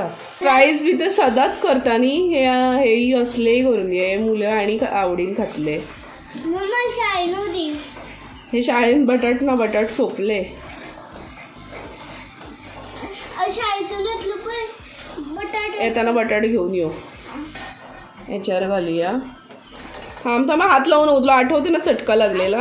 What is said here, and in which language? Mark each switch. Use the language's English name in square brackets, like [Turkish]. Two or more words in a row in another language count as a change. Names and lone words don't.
[Konkani] फ्रायज बी ते सदांच करता न्ही, हे असलेय करून हे मुलं आनी आवडीन खातले. हे शाळेन बटाट सोंपले. येताना बटाट घेऊन यो. [Marathi] याच्यावर घालूया. थांब हात लावून तुला आठवते ना चटका लागलेला.